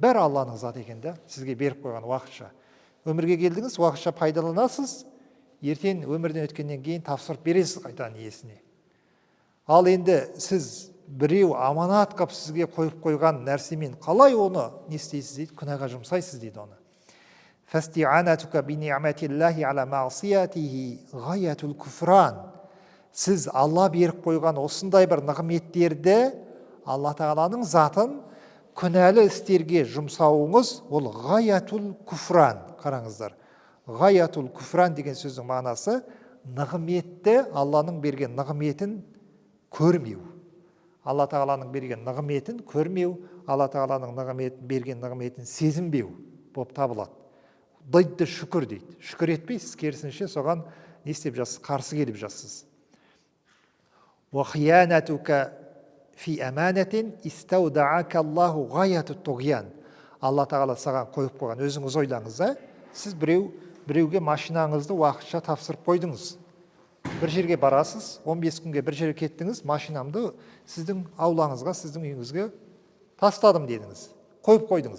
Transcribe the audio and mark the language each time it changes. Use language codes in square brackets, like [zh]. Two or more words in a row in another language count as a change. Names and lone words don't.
[kk] бәрі Алланың заты екен да, сізге беріп қойған уақытша. Өмірге келдіңіз, уақытша пайдаланасыз, ертең өмірден өткеннен кейін тапсырып бересіз қайтадан иесіне. Ал енді сіз біреу аманат қып сізге қойып қойған нәрсемен қалай оны не істейсіз дейді, күнәға жұмсайсыз дейді оны. [ar] فاستعانتك بنعمة الله على معصيته غاية الكفران. [kk] Сіз Алла беріп қойған осындай бір нығметтерді, Алла Тағаланың затын күнәлі істерге жұмсауыңыз, ол [ar] غاية الكفران. [kk] Қараңыздар, [ar] غاية الكفران [kk] деген сөздің мағынасы нығметті, Алланың берген нығметін көрмеу. Алла Тағаланың берген нығметін көрмеу, Алла Тағаланың берген нығметін сезінбеу болып табылады. Дайдды шүкір дейді. Шүкір етпейсіз, керісінше соған не істеп жассыз, қарсы келіп жассыз. [ar] وَخِيَانَتُكَ فِي أَمَانَةٍ إِسْتَوْدَعَكَ اللَّهُ غَايَةُ الطُّغْيَانِ. [kk] Алла Тағала саған қойып қойған, өзіңіз ойлаңыз, сіз біреуге машинаңызды уақытша тапсырып қойдыңыз. Бір жерге барасыз, 15 күнге бір жерге кеттіңіз, машинамды сіздің аулаңызға, сіздің үйіңізге тастадым дедіңіз, қойып қойдыңыз.